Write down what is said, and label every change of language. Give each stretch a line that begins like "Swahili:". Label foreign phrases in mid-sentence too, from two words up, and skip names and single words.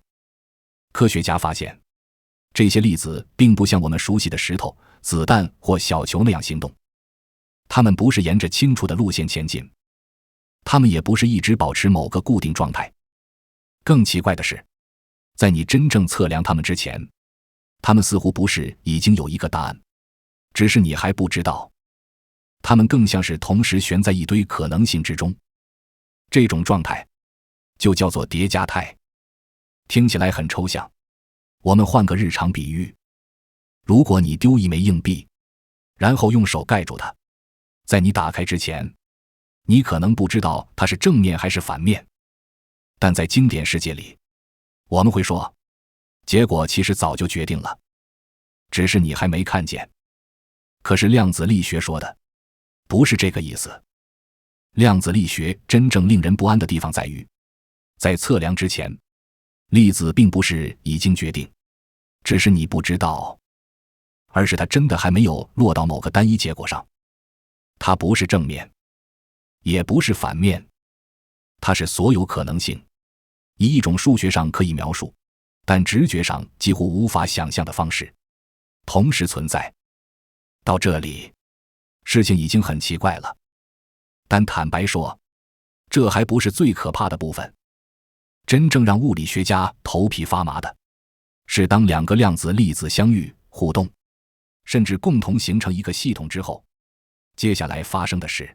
Chinese: 科學家发現，這些粒子並不像我們熟悉的石頭、子彈或小球那樣行動，它們不是沿着清楚的路線前進，它們也不是一直保持某個固定狀態。更奇怪的是，在你真正測量它們之前，它們似乎不是已經有一個答案，只是你還不知道。它们更像是同時懸在一堆可能性之中。這種狀態就叫做疊加態。聽起來很抽象，我們換個日常比喻，如果你丟一枚硬幣，然後用手蓋住它，在你打開之前，你可能不知道它是正面還是反面。但在經典世界裡，我們會說，結果其實早就決定了，只是你還沒看見。可是量子力學說的不是這個意思。量子力學真正令人不安的地方在於，在測量之前，粒子並不是已經決定，只是你不知道，而是它真的還沒有落到某個單一結果上。它不是正面，也不是反面，它是所有可能性，以一種數學上可以描述，但直覺上幾乎無法想象的方式同時存在。到這裡，事情已經很奇怪了。但坦白說，這還不是最可怕的部分。真正讓物理學家頭皮發麻的，是當兩個量子粒子相遇、互動，甚至共同形成一個系統之後，接下來發生的事。